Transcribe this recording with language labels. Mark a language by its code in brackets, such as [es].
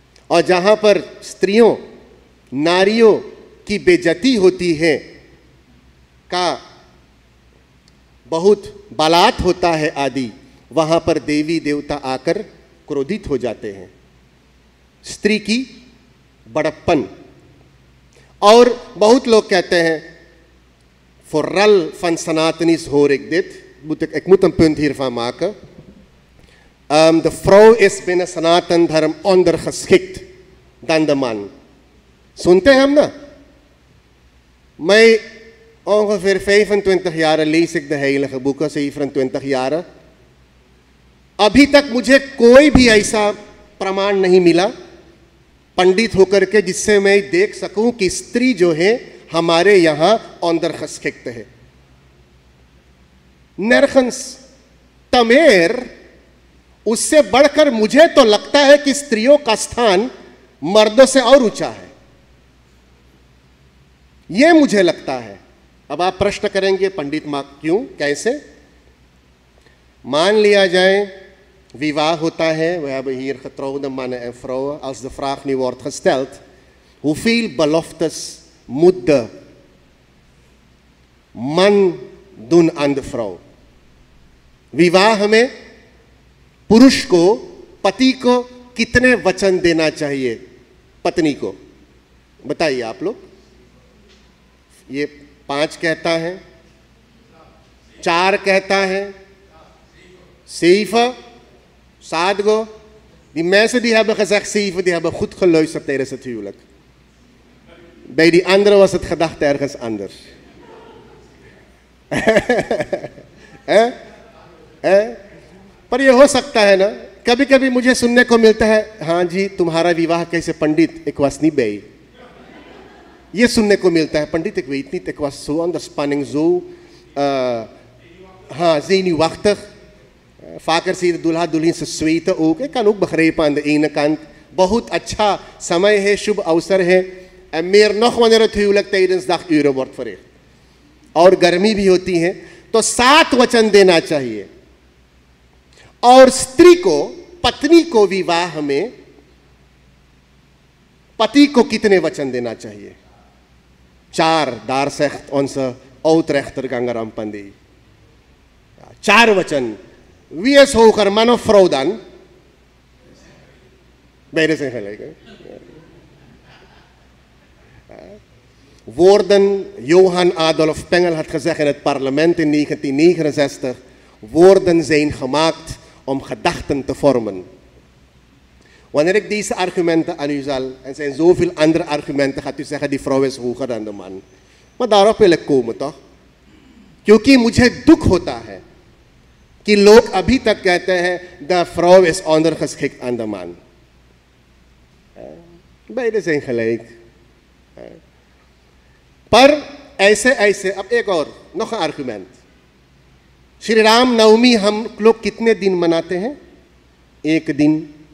[hi] और जहां पर स्त्रियों, नारियों की बेइज्जती होती है, का बहुत बलात् होता है आदि, वहां पर देवी देवता आकर क्रोधित हो जाते हैं। स्त्री की बड़प्पन। और बहुत लोग कहते हैं, [nl] vooral van Sanatanis hoor ik dit, ik moet een punt hiervan maken. De vrouw is binnen Sanatan Dharm ondergeschikt dan de man. Sunte hem na? Mij ongeveer 25 jaar lees ik de heilige boeken, 27 jaar। [hi] अभी तक मुझे कोई भी ऐसा प्रमाण नहीं मिला पंडित होकर के जिससे मैं देख सकूं कि स्त्री जो है हमारे यहाँ ondergeschikt है। nergens तमेर। उससे बढ़कर मुझे तो लगता है कि स्त्रियों का स्थान मर्दों से और ऊंचा है, यह मुझे लगता है। अब आप प्रश्न करेंगे पंडित मां क्यों, कैसे? मान लिया जाए विवाह होता है, [nl] we hebben hier getrouwde mannen en vrouwen, als de vraag nu wordt gesteld, hoeveel beloftes moet de man doen aan de vrouw? [hi] विवाह में पुरुष को, पति को कितने वचन देना चाहिए पत्नी को? बताइए आप लोग। ये 5 कहता है, 4 कहता है, 7, 7. [nl] Die mensen die hebben gezegd 7, die hebben goed geluisterd tijdens het huwelijk. Bij die anderen was het gedacht ergens anders. [hi] पर ये हो सकता है ना, कभी कभी मुझे सुनने को मिलता है, हाँ जी तुम्हारा विवाह कैसे पंडित, [nl] ik was niet bij। [hi] ये सुनने को मिलता है, [nl] पंडित ik weet niet, ik was zo onder spanning, zo हाँ zenuwachtig, Vaker zie je de [hi] दूल्हा दुल्हन से [nl] zweten ook. Ik kan ook begrijpen aan de ene kant. [hi] बहुत अच्छा समय है, शुभ अवसर है. [nl] En meer nog wanneer het huwelijk tijdens daguren wordt verricht. [hi] और गर्मी भी होती है, तो 7 वचन देना चाहिए. और स्त्री को, पत्नी को विवाह में पति को कितने वचन देना चाहिए? 4. [nl] Daar zegt onze oudrechter Gangaram Pandey. [hi] 4 वचन. [nl] Wie is hoger, man of vrouw dan? Beide zijn gelijk. Hè? Woorden, Johan Adolf Pengel had gezegd in het parlement in 1969, woorden zijn gemaakt om gedachten te vormen. Wanneer ik deze argumenten aan u zal, en er zijn zoveel andere argumenten, gaat u zeggen die vrouw is hoger dan de man. Maar daarop wil ik komen toch? [hi] क्योंकि मुझे दुख होता है कि लोग अभी तक कहते हैं the [nl] vrouw is ondergeschikt aan de man. Beide zijn gelijk. [hi] पर ऐसे अब एक और [nl] nog een argument. [hi] Shri Ram Navami हम लोग कितने दिन मनाते हैं? एक दिन.